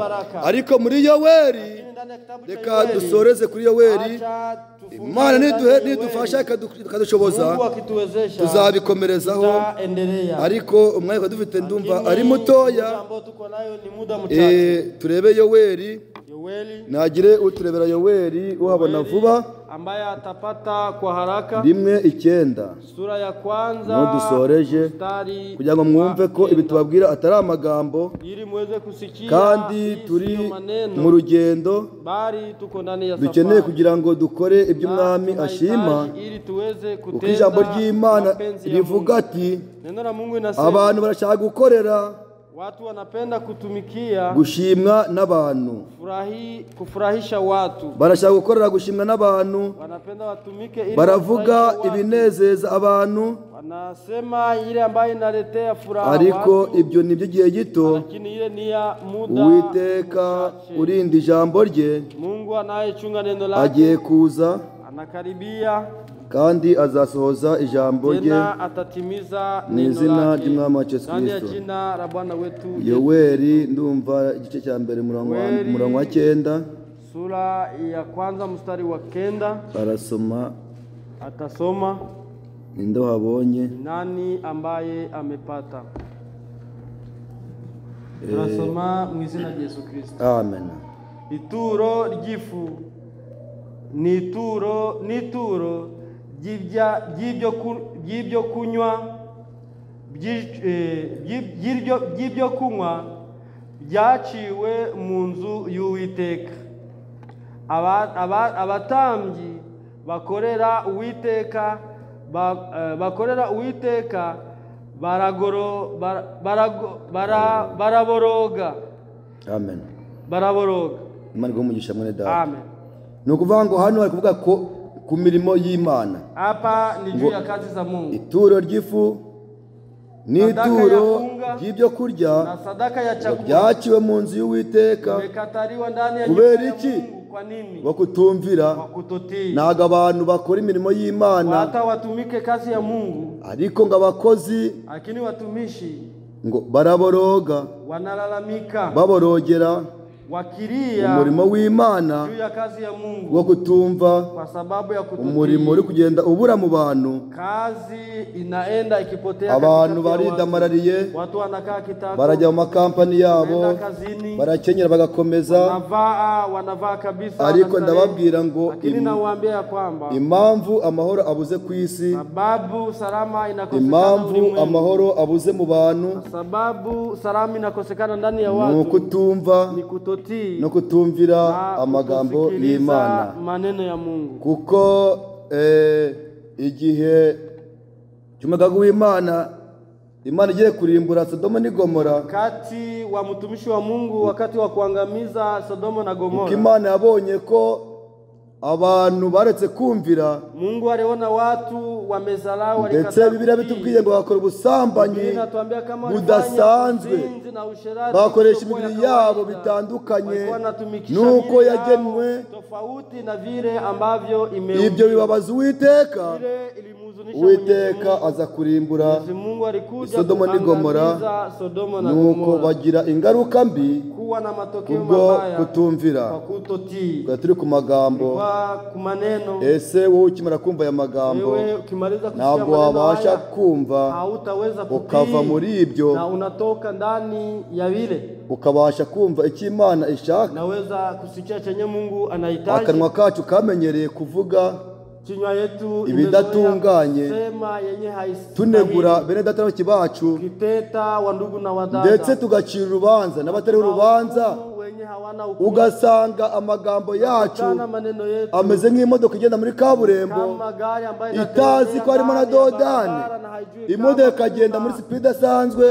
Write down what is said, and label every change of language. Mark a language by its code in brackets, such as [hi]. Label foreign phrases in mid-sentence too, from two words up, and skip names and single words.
[rw] Ariko muri Yoweri, reka dusoreze kuri Yoweri, Imana nidufasha ikadushoboza tuzabikomerezaho, ariko umwanya dufite ndumva ari mutoya. Turebe Yoweri, nagire uturebera Yoweri uhabona vuba, [sw] ambaye atapata kwa haraka 1:9, sura ya kwanza, [rw] no dusoreje kugira ngo mwumve ko ibi tubabwira atari amagambo, [sw] ili muweze kusikia [rw] kandi turi mu rugendo, [sw] bari tuko ndani ya safari, [rw] dukeneye kugira ngo dukore ibyo Umwami ashima, [sw] ili tuweze [rw] kuko ijambo ry'Imana rivuga ati, [sw] neno la Mungu inasema [rw] abantu barashaka gukorera, [sw] watu wanapenda kutumikia, [rw] gushimwa n'abantu, [sw] kufurahisha watu, [rw] barashaka gukorera gushimwa n'abantu, [sw] wanapenda watumike ili [rw] baravuga ibinezeza abantu, [sw] wanasema ile ambayo inaletea furaha, [rw] ariko ibyo ni by'igihe gito. [sw] lakini ile ni ya muda. [rw] Uwiteka urinda ijambo rye, [sw] Mungu anayechunga neno lake [rw] agiye kuza [sw] anakaribia, [rw] kandi azasohoza ijambo rye mu izina ry'Umwami wacu Yesu Kristo. Yoweri ndumva igice cya mbere umurongo wa 9, [sw] sura ya kwanza mstari wa 9, atasoma [rw] ninde habonye, [sw] nani ambaye amepata. [rw] Tunasoma mu izina rya Yesu Kristo. Amen. Ituro ry'ifu nituro ry'ibyo kunywa by'ibyo kunywa byaciwe mu nzu y'Uwiteka. Abatambyi bakorera Uwiteka baraboroga. Amen. Baraboroga. Imana igumugisha mwene data. Amen. Nukuvuga ngo hano bari kuvuga ko ku mirimo y'Imana. [sw] Hapa ni juu ya kazi za Mungu. [rw] Ituro ry'ifu n'ituro ry'ibyo kurya [sw] na sadaka ya chakula [rw] byaciwe mu nzu y'Uwiteka. [sw] Imekataliwa ndani ya [rw] kubera iki? [sw] Kwa nini? [rw] Bakutumvira. Ntago abantu bakora imirimo y'Imana [sw] hata watumike kazi ya Mungu, [rw] ariko ngo abakozi [sw] lakini watumishi [rw] ngo baraboroga, [sw] wanalalamika, [rw] baborogera [sw] wakiria [rw] umurimo w'Imana [sw] juu ya kazi ya Mungu, [rw] wo kutumva [sw] kwa sababu ya kututii. [rw] Umurimo uri kugenda ubura mu bantu, [sw] kazi inaenda ikipotea, [rw] abantu baridamarariye, [sw] watu wanakaa kitako, [rw] barajya mu makampani yabo, barakenyera bagakomeza, [sw] wanavaa kabisa. [rw] Ariko ndababwira ngo [sw] lakini nawaambia kwamba [rw] impamvu amahoro abuze ku isi, [sw] sababu salama inakosekana, [rw] impamvu amahoro abuze mu bantu, [sw] sababu salama inakosekana ndani ya watu, [rw] nuko tumva no kutumvira amagambo y'Imana, [sw] maneno ya Mungu. [rw] Kuko igihe cy'umugaga w'Imana, Imana igiye kurimbura Sodoma ni Gomora, [sw] wakati wa mtumishi wa Mungu, wakati wa kuangamiza Sodoma na Gomora, [rw] kuko Imana yabonye ko abantu baretse kumvira, [sw] Mungu aliona watu wamezalau, [rw] ndetse Bibiliya bitubwiye ngo bakora ubusambanyi budasanzwe, bakoresha imibiri yabo bitandukanye nuko yagenwe. Ibyo bibabaza Uwiteka. Uwiteka aza kurimbura Sodoma ni Gomora, nuko bagira ingaruka mbi kubwo kutumvira. Turi ku magambo, ese wowe ukimara kumva aya magambo ntabwo wabasha kumva ukava muri ibyo, [sw] na unatoka ndani ya vile [rw] ukabasha kumva icyo Imana ishaka. [sw] Naweza kusikia chenye Mungu anahitaji. [rw] Akanwa kacu kamenyereye kuvuga [sw] kinywa yetu [rw] ibidatunganye, tunegura bene data n'abaki bacu, ndetse tugacira urubanza n'abatari urubanza. Ugasanga amagambo yacu ameze nk'imodoka igenda muri kaburimbo itazi ko harimo na dodani, imodoka agenda muri speed asanzwe,